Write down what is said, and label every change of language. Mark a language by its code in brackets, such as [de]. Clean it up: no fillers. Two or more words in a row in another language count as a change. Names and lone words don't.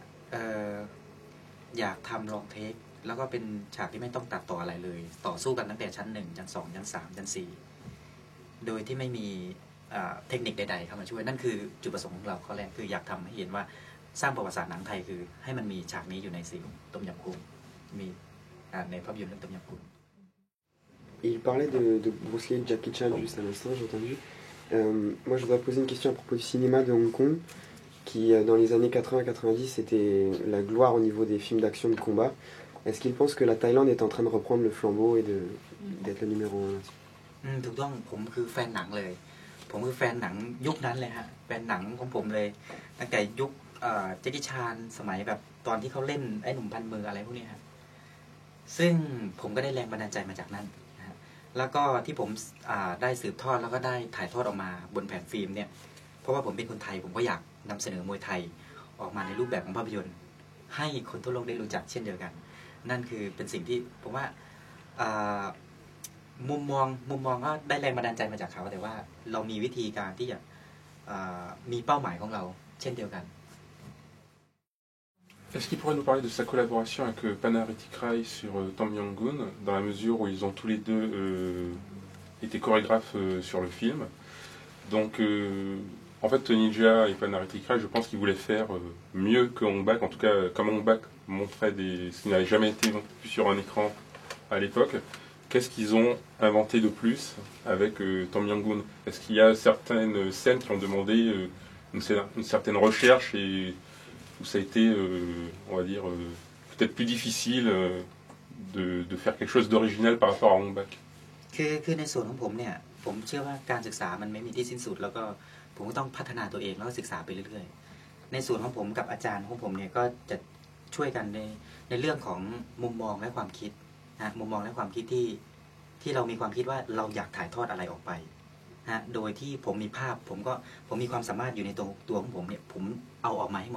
[th] อยากทำลองเทคแล้วก็เป็นฉากที่ไม่ต้องตัดต่ออะไรเลยต่อสู้กันตั้งแต่ชั้น1ชั้น2ชั้น3ชั้น4โดยที่ไม่มีเทคนิคใดๆเข้ามาช่วยนั่นคือจุดประสงค์ของเราข้อแรกคืออยากทำให้เห็นว่าสร้างประวัติศาสตร์หนังไทยคือให้มันมีฉากนี้อยู่ในซีรีส์ต้มยำกุ้งมีในภาพยนตร์เรื่องต้มยำกุ้ง [fr] Il parlait de Bruce Lee et de Jackie Chan juste à l'instant, j'ai entendu. Moi, je voudrais poser une question à propos du cinéma de Hong Kong, qui dans les années 80-90 était la gloire au niveau des films d'action de combat. Est-ce qu'il pense que la Thaïlande est en train de reprendre le flambeau et d'être le numéro 1 là-dessus? [th] ถูกต้องผมคือแฟนหนังเลยผมคือแฟนหนังยุคนั้นเลยฮะแฟนหนังของผมเลยตั้งแต่ยุคแจ็คกี้ชานสมัยแบบตอนที่ เขาเล่นไอ้หนุ่มพันมืออะไรพวกนี้ครับซึ่งผมก็ได้แรงบันดาลใจมาจากนั้นนะฮะแล้วก็ที่ผมได้สืบทอดแล้วก็ได้ถ่ายทอดออกมาบนแผ่นฟิล์มเนี่ยเพราะว่าผมเป็นคนไทยผมก็อยากนำเสนอมวยไทยออกมาในรูปแบบของภาพยนตร์ให้คนทั่วโลกได้รู้จักเช่นเดียวกันนั่นคือเป็นสิ่งที่ผมว่ามุมมองก็ได้แรงบันดาลใจมาจากเขาแต่ว่าเรามีวิธีการที่จะมีเป้าหมายของเราเช่นเดียวกัน [fr] Est-ce qu'il pourrait nous parler de sa collaboration avec Panaritik Rai sur Tom Yong-gun, dans la mesure où ils ont tous les deux été chorégraphes sur le film. Donc, en fait, Tony Jaa et Panaritik Rai, je pense qu'ils voulaient faire mieux que Hong Bak, en tout cas, comme Hong Bak montrait ce qui n'avait jamais été vu sur un écran à l'époque. Qu'est-ce qu'ils ont inventé de plus avec Tom Yong-gun? Est-ce qu'il y a certaines scènes qui ont demandé une certaine recherche et où ça a été, on va dire, peut-être plus difficile de faire quelque chose d'original par rapport à Hong Bak? [th] คือในส่วนของผมเนี่ยผมเชื่อว่าการศึกษามันไม่มีที่สิ้นสุดแล้วก็ผมก็ต้องพัฒนาตัวเองแล้วก็ศึกษาไปเรื่อยๆในส่วนของผมกับอาจารย์ของผมเนี่ยก็จะช่วยกันในเรื่องของมุมมองและความคิดนะมุมมองและความคิดที่เรามีความคิดว่าเราอยากถ่ายทอดอะไรออกไปนะโดยที่ผมมีภาพผมมีความสามารถอยู่ในตัวของผมเนี่ยผมเอาออกมาให้หม